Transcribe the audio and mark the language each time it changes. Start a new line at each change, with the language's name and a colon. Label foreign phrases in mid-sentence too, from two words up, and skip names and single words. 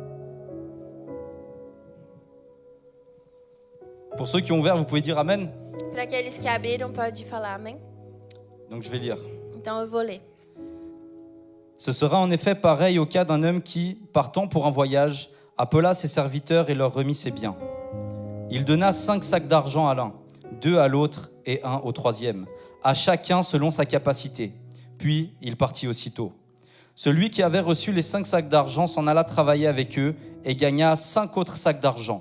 French: Pour ceux qui ont ouvert, vous pouvez dire Amen.
Portuguese: Para aqueles que abriram, pode falar amém?
French: Donc je vais lire.
Portuguese: Então eu vou ler.
French: Ce sera en effet pareil au cas d'un homme qui, partant pour un voyage, appela ses serviteurs et leur remit ses biens. Il donna 5 sacs d'argent à l'un, 2 à l'autre et 1 au troisième, à chacun selon sa capacité. Puis il partit aussitôt. Celui qui avait reçu les 5 sacs d'argent s'en alla travailler avec eux et gagna 5 autres sacs d'argent.